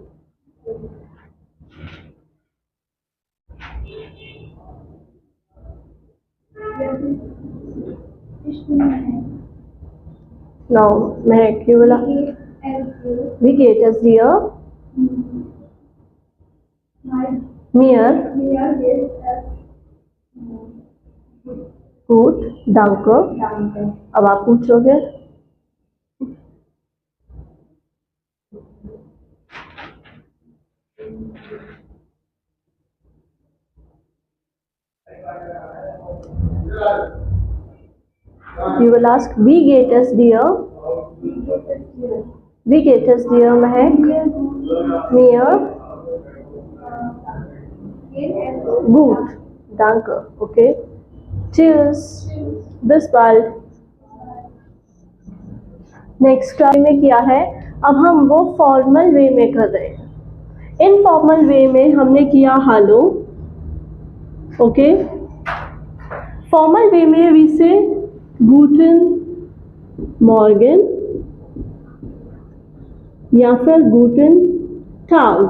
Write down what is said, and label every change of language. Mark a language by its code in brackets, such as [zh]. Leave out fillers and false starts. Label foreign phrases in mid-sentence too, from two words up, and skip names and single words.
[en] now Mahek you will. [de] Wie geht es dir? Mir geht es gut. Danke. [hi] अब आप पूछोगे. [en] You will ask [de] wie geht es dir? Wie geht es dir, Mahek? Mir gut. Danke. Okay. Tschüss. Bis bald. [hi] नेक्स्ट क्लास में किया है. अब हम वो [en] formal way [hi] में कर रहे हैं. [en] informal way [hi] में हमने किया हेलो. ओके. [en] formal way [hi] में [en] we say [de] guten Morgen [hi] या फिर [de] guten Tag.